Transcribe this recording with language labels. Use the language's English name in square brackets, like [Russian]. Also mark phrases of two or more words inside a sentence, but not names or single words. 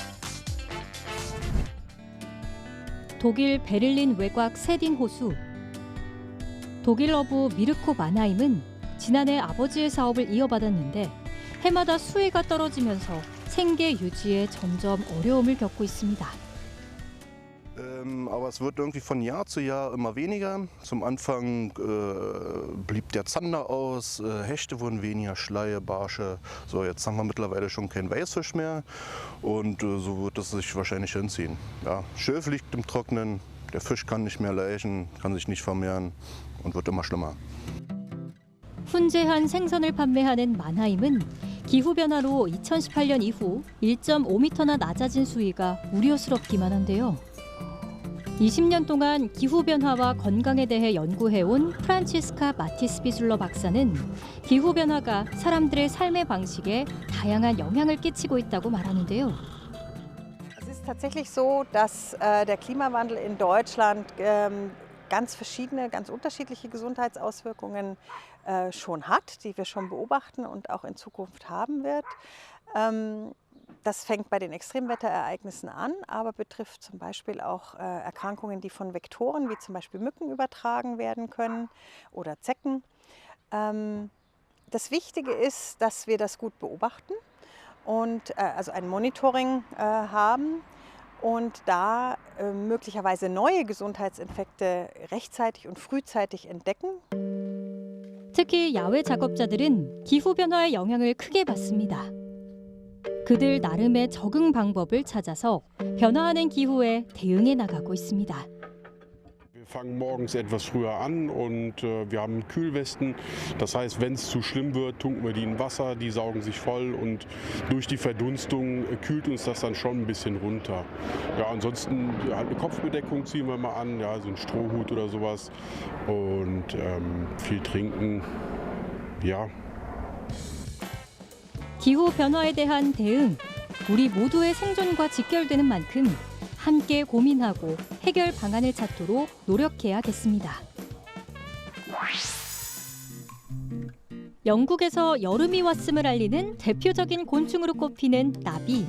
[Korean] 독일 베를린 외곽 세딘 호수. 독일 어부 미르코 마나임은 지난해 아버지의 사업을 이어받았는데 해마다 수위가 떨어지면서 생계 유지에 점점 어려움을 겪고 있습니다. [German] Aber es wird irgendwie von Jahr zu Jahr immer weniger. Zum Anfang blieb der Zander aus, Hechte wurden weniger, Schleie, Barsche. So, jetzt haben wir mittlerweile schon keinen Weißfisch mehr und so wird es sich wahrscheinlich hinziehen. Ja, Schilf liegt im Trocknen, der Fisch kann nicht mehr laichen, kann sich nicht vermehren und wird immer schlimmer. [Korean] 훈제한 생선을 판매하는 만하임은 기후변화로 2018년 이후 1.5m나 낮아진 수위가 우려스럽기만 한데요. 20년 동안 기후변화와 건강에 대해 연구해온 프란치스카 마티스 비술러 박사는 기후변화가 사람들의 삶의 방식에 다양한 영향을 끼치고 있다고 말하는데요. [German] Es ist tatsächlich so, dass der Klimawandel in Deutschland ganz verschiedene, ganz unterschiedliche Gesundheitsauswirkungen schon hat, die wir schon beobachten und auch in Zukunft haben wird. Das fängt bei den Extremwetterereignissen an, aber betrifft zum Beispiel auch Erkrankungen, die von Vektoren wie zum Beispiel Mücken übertragen werden können oder Zecken. Das Wichtige ist, dass wir das gut beobachten und also ein Monitoring haben und da möglicherweise neue Gesundheitsinfekte rechtzeitig und frühzeitig entdecken. [Korean] 특히 야외 작업자들은 기후변화의 영향을 크게 받습니다. 그들 나름의 적응 방법을 찾아서 변화하는 기후에 대응해 나가고 있습니다. [German] Wir fangen morgens etwas früher an und wir haben Kühlwesten. Das heißt, wenn es zu schlimm wird, tunken wir die in Wasser, die saugen sich voll und durch die Verdunstung kühlt uns das dann schon ein bisschen runter. Ja, ansonsten halt eine Kopfbedeckung ziehen wir mal an, ja, so ein Strohhut oder sowas und viel trinken, ja. [Korean] 기후 변화에 대한 대응, 우리 모두의 생존과 직결되는 만큼 함께 고민하고 해결 방안을 찾도록 노력해야겠습니다. 영국에서 여름이 왔음을 알리는 대표적인 곤충으로 꼽히는 나비.